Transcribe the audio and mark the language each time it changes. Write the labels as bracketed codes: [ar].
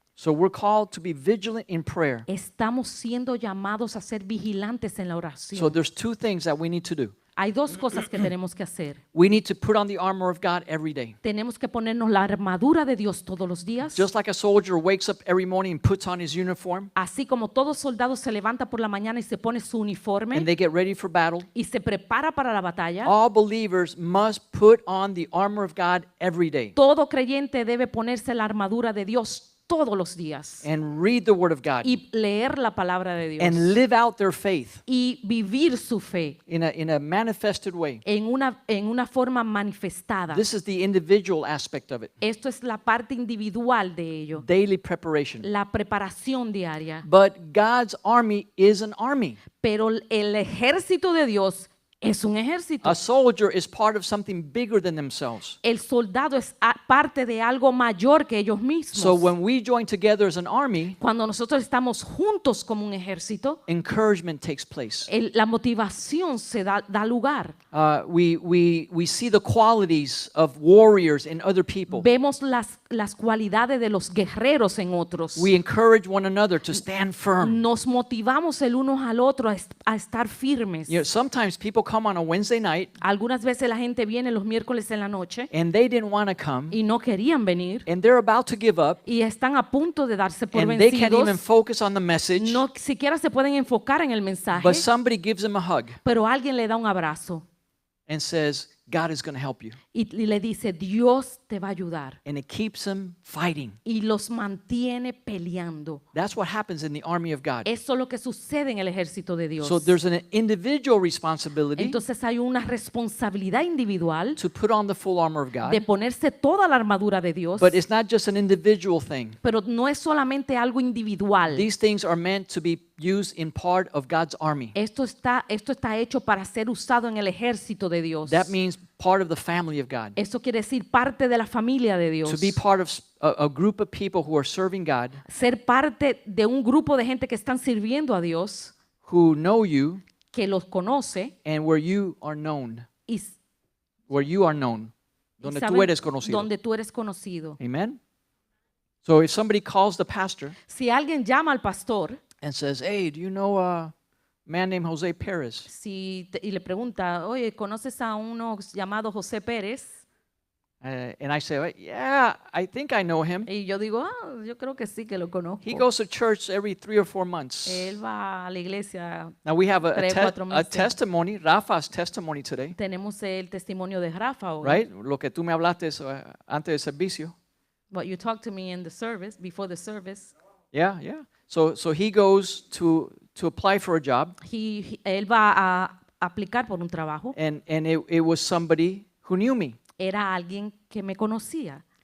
[en] So we're called to be vigilant in prayer. [es] Estamos siendo llamados a ser vigilantes en la [en] So [es] oración. [en] there's two things that we need to do. [es] Hay dos cosas que tenemos que hacer. [en] We need to put on the armor of God every day. [es] Tenemos que ponernos la armadura de Dios todos los días. [en] Just like a soldier wakes up every morning and puts on his uniform [es] Así como todo soldado se levanta por la mañana y se pone su [en] and [es] uniforme [en] they get ready for battle, [es] y se prepara para la batalla, [en] all believers must put on the armor of God every day. [es] todo creyente debe ponerse la armadura de Dios todos los días [en] and read the Word of God [es] y leer la palabra de Dios [en] and live out their faith [es] y vivir su fe [en] in a manifested way. [es] en una forma manifestada. [en] This is the individual aspect of it, [es] Esto es la parte individual de ello, [en] daily preparation. [es] la preparación diaria. [en] But God's army is an army. [es] Pero el ejército de Dios es un ejército. [en] A soldier is part of something bigger than themselves. [es] El soldado es parte de algo mayor que ellos mismos. [en] So when we join together as an army, [es] Cuando nosotros estamos juntos como un ejército, [en] encouragement takes place. [es] la motivación se da lugar. [en] We see the qualities of warriors in other people. [es] Vemos las cualidades de los guerreros en otros. [en] We encourage one another to stand firm. [es] Nos motivamos el uno al otro a estar firmes. [en] You know, sometimes people come on a Wednesday night [es] Algunas veces la gente viene los miércoles en la noche [en] and they didn't want to come [es] y no querían venir [en] and they're about to give up [es] y están a punto de darse por [en] and they can't even [es] vencidos. [en] focus on the message, [es] No siquiera se pueden enfocar en el mensaje, [en] but somebody gives them a hug [es] pero alguien le da un abrazo [en] and says, God is going to help you. [es] y le dice, Dios te va a ayudar. [en] And it keeps them fighting. [es] Y los mantiene peleando. [en] That's what happens in the army of God. [es] Eso es lo que sucede en el ejército de Dios. [en] So there's an individual responsibility [es] Entonces hay una responsabilidad individual [en] to put on the full armor of [es] de [en] God, [es] ponerse toda la armadura de Dios, [en] but it's not just an individual thing. [es] pero no es solamente algo individual. [en] These things are meant to be used in part of God's army. [es] Esto está hecho para ser usado en el ejército de Dios. [en] That means part of the family of God. [es] Eso quiere decir parte de la familia de Dios. [en] To be part of a group of people who are serving God, [es] Ser parte de un grupo de gente que están sirviendo a Dios, [en] who know you, [es] que los conoce [en] and where you are known. [es] y [en] Where you are known. [es] Donde tú saben eres conocido. donde tú eres conocido. [en] Amen? So if somebody calls the pastor [es] Si alguien llama al pastor [en] and says, hey, do you know a man named Jose Perez? [es] y le pregunta, oye, ¿conoces a uno llamado José Pérez? [en] And I say, "Well, yeah, I think I know him. [es] Y yo digo, yo creo que sí que lo conozco. [en] He goes to church every 3 or 4 months." [es] Él va a la iglesia. [en] Now we have a [es] 3-4 a meses. [en] testimony, Rafa's testimony today, [es] Tenemos el testimonio de Rafa hoy. [en] right? [es] Lo que tú me hablaste antes del servicio. [en] But you talked to me in the service, before the service. Yeah, yeah. So he goes to apply for a job, [es] Él va a aplicar por un trabajo. [en] and it was somebody who knew me. [es] Era alguien que me conocía.